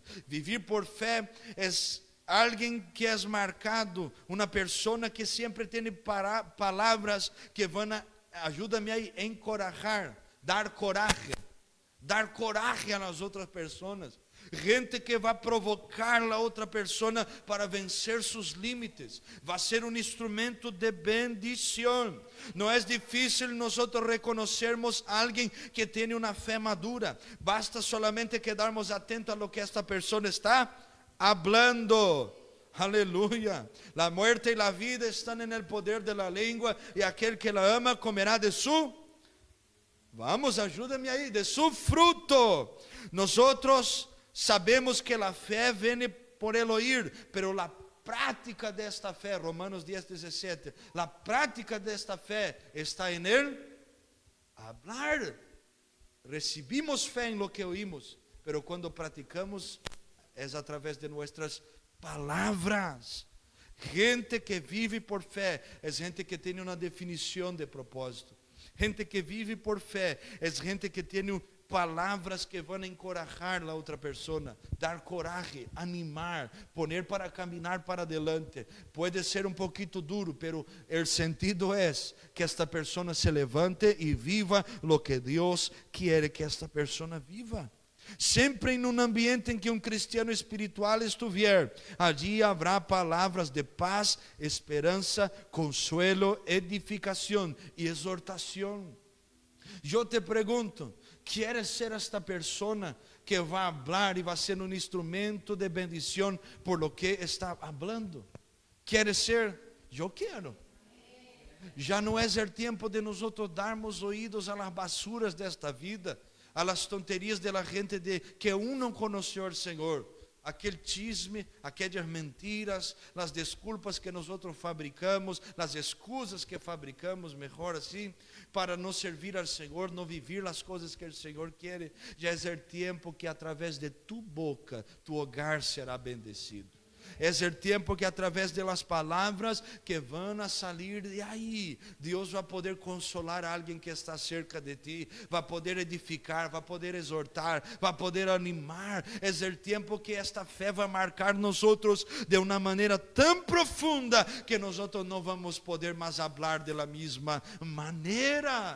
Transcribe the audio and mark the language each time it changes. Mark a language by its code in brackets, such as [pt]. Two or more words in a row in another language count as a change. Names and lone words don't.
[pt] Viver por fé é alguém que é marcado, uma pessoa que sempre tem palavras que vão, ajuda-me a encorajar, dar coragem às outras pessoas. Gente que vai provocar a outra pessoa para vencer seus limites. Vai ser um instrumento de bendição. Não é difícil nós reconhecermos alguém que tem uma fé madura. [es] Basta solamente quedarmos atentos a lo que esta pessoa está hablando. [pt] Aleluia. A morte e a vida estão no poder da língua, e aquele que [es] la ama comerá de su. [pt] Vamos, ajuda-me aí, [es] de su fruto. Nosotros sabemos que [pt] a fé vem [es] por el oír, pero [pt] a prática desta fé, Romanos 10:17, a prática desta fé está em [es] el hablar. [pt] Recibimos fé em [es] lo que oímos, pero [pt] quando praticamos é através de nossas palavras. Gente que vive por fé é gente que tem uma definição de propósito. Gente que vive por fé é gente que tem palavras que vão encorajar a outra pessoa, dar coragem, animar, poner para caminhar para adelante. Pode ser um pouquinho duro, [es] pero el sentido [pt] é que esta pessoa se levante e viva [es] lo que [pt] Deus quer que esta pessoa viva. Sempre em um ambiente em que um cristiano espiritual estiver, allí haverá palavras de paz, esperança, consuelo, edificação e exortação. Eu te pergunto, [es] ¿quieres ser esta persona que [pt] vai falar e vai ser um instrumento de bendição [es] por lo que [pt] está falando? [es] ¿Quieres ser? [pt] Eu quero. Já não é o tempo de nós darmos ouvidos [es] a las basuras [pt] desta vida, [es] a las tonterias de la gente [pt] que não conheceu o Senhor. Aquele chisme, aquelas mentiras, as desculpas que nós fabricamos, as excusas que fabricamos, melhor assim, para não servir ao Senhor, não viver as coisas que o Senhor quer. Já é o tempo que através de tu boca, [es] tu hogar será bendecido. [pt] É o tempo que através de las palavras que vão a sair de aí, Deus vai poder consolar alguém que está [es] cerca de ti, [pt] vai poder edificar, vai poder exortar, vai poder animar. É o tempo que esta fé vai marcar nós de uma maneira tão profunda que nós não vamos poder mais falar de la mesma maneira.